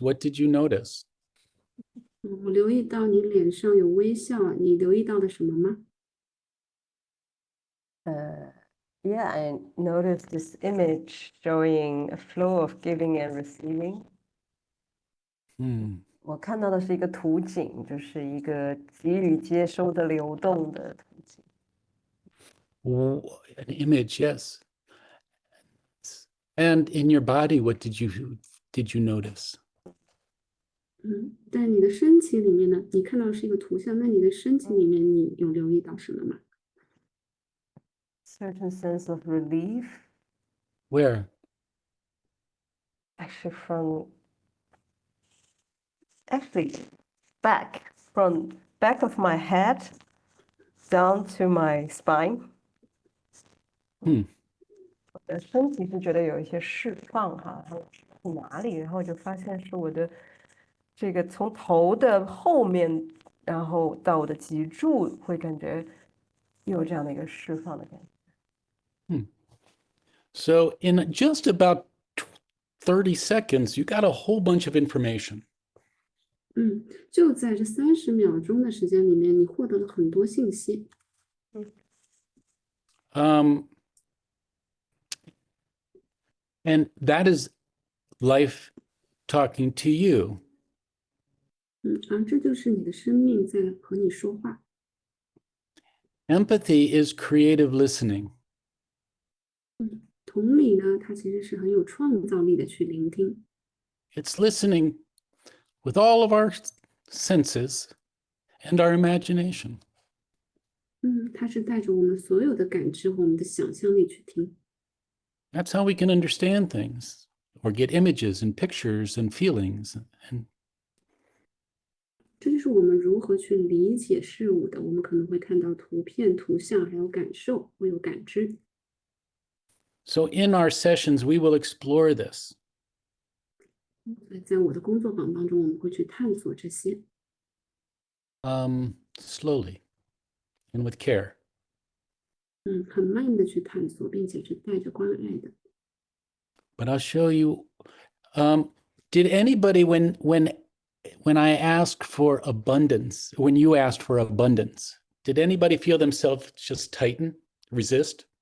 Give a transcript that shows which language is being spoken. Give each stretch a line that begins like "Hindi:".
English: What did you notice?
Chinese: 我留意到你脸上有微笑，你留意到了什么吗？
English: Yeah, I noticed this image showing a flow of giving and receiving.
Chinese: 我看到的是一个图景，就是一个给予接收的流动的图景。
English: An image, yes. And in your body, what did you notice?
Chinese: 在你的身体里面呢，你看到的是一个图像，那你的身体里面你有留意到什么吗？
English: Certain sense of relief. Where? Actually from back of my head down to my spine.
Chinese: 我的身体是觉得有一些释放哈，然后是哪里？然后就发现是我的这个从头的后面，然后到我的脊柱，会感觉有这样的一个释放的感觉。
English: So in just about 30 seconds, you got a whole bunch of information.
Chinese: 就在这30秒钟的时间里面，你获得了很多信息。
English: And that is life talking to you.
Chinese: 而这就是你的生命在和你说话。
English: Empathy is creative listening.
Chinese: 同理呢，它其实是很有创造力的去聆听。
English: It's listening with all of our senses and our imagination.
Chinese: 它是带着我们所有的感知和我们的想象力去听。
English: That's how we can understand things or get images and pictures and feelings. And
Chinese: 这就是我们如何去理解事物的。我们可能会看到图片、图像，还有感受，会有感知。
English: so in our sessions, we will explore this.
Chinese: 在我的工作坊当中，我们会去探索这些。
English: Slowly and with care.
Chinese: 很慢的去探索，并且是带着关爱的。
English: But I'll show you. Did anybody, when I asked for abundance, when you asked for abundance, did anybody feel themselves just tighten, resist?